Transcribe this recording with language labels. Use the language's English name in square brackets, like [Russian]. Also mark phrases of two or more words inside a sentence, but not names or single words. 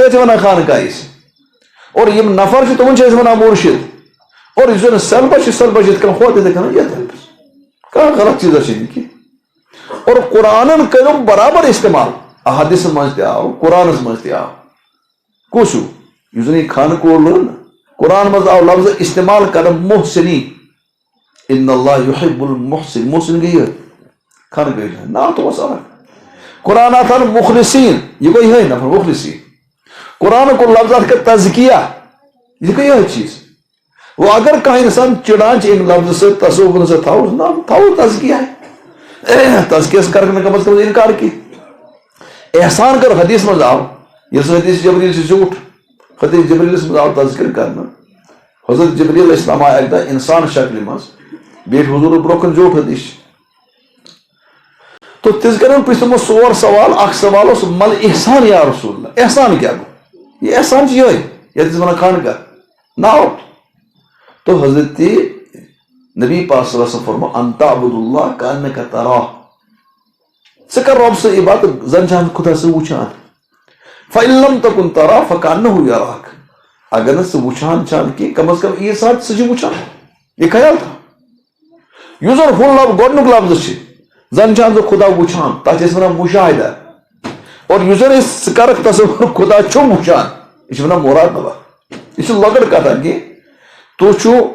[Kashmiri] تتھ چھِ ونان خانقاہ اور یِم نفر چھِ تِمن چھِ أسۍ ونان مُرشد اور یُس زن سیلبس چھِ یِتھ کٔنۍ ہُتھ یِتھے کٔنۍ یتھ کانٛہہ غلط چیٖزا چھِنہٕ کینٛہہ اور قرآنن کٔرِو برابر استعمال احادیثن منٛز تہِ آو قرآنس منٛز تہِ آو کُس ہیوٗ یُس زن یہِ خانہٕ کور لوٚر نہ قرآن منٛز آو لفظ استعمال کرن محسنی [Arabic] ان اللہ یحب المحسن [Kashmiri] محسن گٔے یِہوٚے خانہٕ گٔے ناو تھوٚوُس الگ قرآن آو تھاونہٕ مخلصیٖن یہِ گوٚو یِہوٚے نفر مخلصیٖن قرآن کوٚر لفظ اتھ کٔر تزکیہ یہِ گٔے یِہوٚے چیٖز وۄنۍ اگر کانٛہہ انسان چِڑان چھِ امہِ لفظٕ سۭتۍ تصوُرن سۭتۍ تھاوُس نا تھاوو تزکیہ تزکیس کرکھ نہٕ کم از کم انکار کینٛہہ احسان کر حدیث منٛز آو یُس حدیث جبریل چھُ زیوٗٹھ حدیث جبریلس منٛز آو تذکر کرنہٕ حضرت جبریل [Arabic] علیہ السلام [Kashmiri] آو اکہِ دۄہ انسان شکلہِ منٛز بیٖٹھۍ حضوٗرٕ برونٛہہ کُن زیوٗٹھ حدیث تو تِژھ گرِ پرٛژھ تِمو 4 سوال اکھ سوال اوس مل احسان [Arabic] یا رسول اللہ [Kashmiri] احسان کیٛاہ گوٚو یہِ احسان چھُ یِہوٚے یتھ أسۍ ونان خانقاہ ناو تو حضرت نبی پاک [Arabic] صلی اللہ علیہ وسلم [Kashmiri] فرمو [Arabic] ان تعبد اللہ کأنک تراہ [Kashmiri] ژٕ کر رۄب سۭتۍ عبادت زن چھِ خدا ژٕ وٕچھان [Arabic] فإن لم تکن تراہ فکأنہ یراک [Kashmiri] اگر نہٕ ژٕ وٕچھان چھان کینٛہہ کم از کم یہِ ساتھ ژٕ چھِ وٕچھان یہِ خیال تھاو یُس زن ہُہ گۄڈنیُک لفظ چھِ زن چھان ژٕ خدا وٕچھان تتھ چھِ أسۍ ونان مشاہدہ اور یُس زن أسۍ ژٕ کرکھ تصور خدا چھُ وٕچھان یہِ چھِ ونان مراقبہ یہِ چھِ لۄکٕٹ کتھا کینٛہہ تُہۍ چھُو